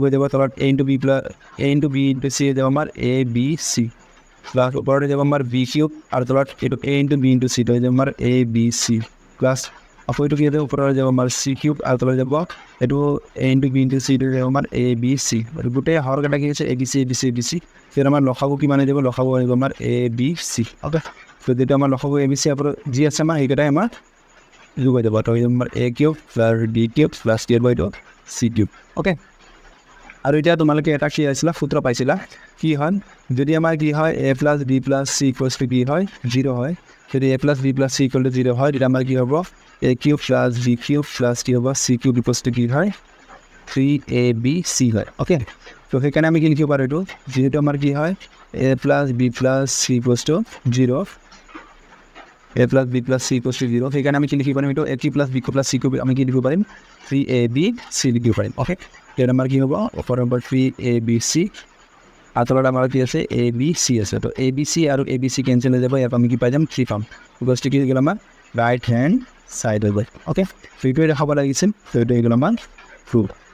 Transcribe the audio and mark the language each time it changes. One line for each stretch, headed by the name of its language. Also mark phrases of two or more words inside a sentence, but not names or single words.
Assamese: হয়ে যাবে তলত
English: a into b plus a into b into c
Assamese: যাব আমার a b c প্লাস উপরে যাব আমার b কিউব আর তলত এটা a ইনটু b ইনটু c তো হয়ে যাব আমার a b c প্লাস আপু এটা কি দেবো উপরে যাব আমার c কিউব আর তলত যাব এটা a ইনটু b ইনটু c তো যাব আমার a b c গোটে হর কাটা কি আছে a b c a b c a b c ফির আমার লসাগু কি মানে দেব লসাগু হয়ে যাব আমার a b c ওকে তো যেটা আমার লসাগু a b c আর জি আছে আমার এইটাই আমার যোগ হয়ে যাব তো আমার
English: a cube plus b cube plus c by
Assamese: c কিউব ওকে আর এটা তোমালোকে এটা কি আছিলা সূত্র পাইছিলা কি হয় যদি আমার কি হয়
English: a plus b plus c equals to
Assamese: কি হয় 0 হয় যদি
English: a plus b plus c equal to 0
Assamese: হয় এটা আমার কি হবে
English: a cube plus b cube plus
Assamese: কি হবে
English: c cube equals to
Assamese: কি হয় 3abc হয় ওকে তো এখানে আমি কি লিখতে পারি এটা যেহেতু আমার কি হয়
English: a plus b plus c equals to 0 a plus b plus c equals to 0
Assamese: এখানে আমি কি লিখতে পারি এটা
English: a cube plus b cube plus c cube
Assamese: আমি কি লিখতে পারি 3abc লিখতে পারি ওকে এটা আমার কি হবে উপর নম্বর 3abc আর তলত আমার কি আছে abc আছে তো abc আর abc ক্যান্সেল হয়ে যাবে এরপর আমি কি পাই যাম 3 পাম বিকজ কি গেল আমার
English: right hand side
Assamese: হয়ে যায় ওকে তো এটা দেখাব লাগিছিল তো এটা গেল আমার প্রুফ